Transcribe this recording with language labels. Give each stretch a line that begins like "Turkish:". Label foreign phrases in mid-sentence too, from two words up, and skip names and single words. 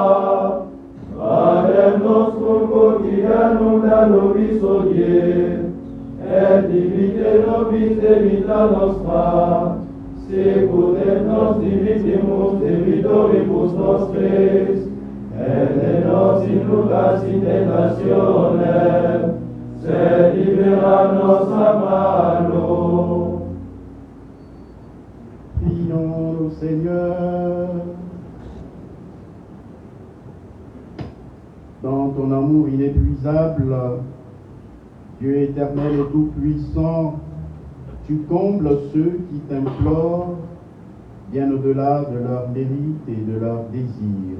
Latin: Panem nostrum quotidianum da nobis hodie, et dimitte nobis debita nostra, sicut et nos dimittimus debitoribus nostris, et ne nos inducas in tentationem, sed libera nos a malo.
French: Prions au Seigneur. Dans ton amour inépuisable, Dieu éternel et tout-puissant, tu combles ceux qui t'implorent bien au-delà de leurs mérites et de leurs désirs.